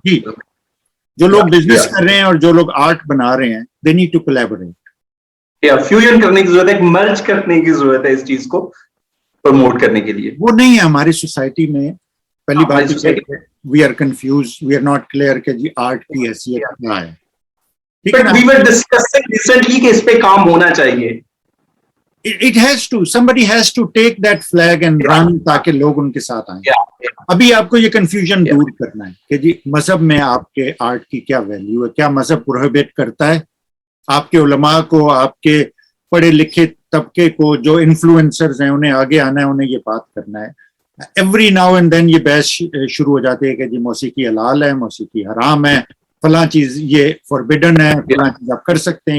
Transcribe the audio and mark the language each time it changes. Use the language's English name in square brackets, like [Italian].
[Urdu] جی جو لوگ بزنس کر رہے ہیں اور جو لوگ آرٹ بنا رہے ہیں, [English] They need to collaborate. [Urdu] Fusion کرنے کی ضرورت ہے, مرج کرنے کی ضرورت ہے اس چیز کو پروموٹ کرنے کے لیے. وہ نہیں ہے ہماری سوسائٹی میں. پہلی بات [English] we are confused, we are not clear [Urdu] کہ جی آرٹ کی حیثیت کیا ہے. [English] we were discussing recently [Urdu] کہ اس پہ کام ہونا چاہیے. [English] It has to, somebody has to take that flag and run [Urdu] تاکہ لوگ ان کے ساتھ آئیں. ابھی آپ کو یہ کنفیوژن دور کرنا ہے کہ جی مذہب میں آپ کے آرٹ کی کیا ویلیو ہے, کیا مذہب پروہیبٹ کرتا ہے آپ کے علماء کو, آپ کے پڑھے لکھے طبقے کو, جو انفلوئنسرز ہیں انہیں آگے آنا ہے, انہیں یہ بات کرنا ہے. [English] every now and then [Urdu] یہ بحث شروع ہو جاتی ہے کہ جی موسیقی حلال ہے, موسیقی حرام ہے, فلاں چیز یہ فوربیڈن ہے, فلاں چیز آپ کر سکتے ہیں.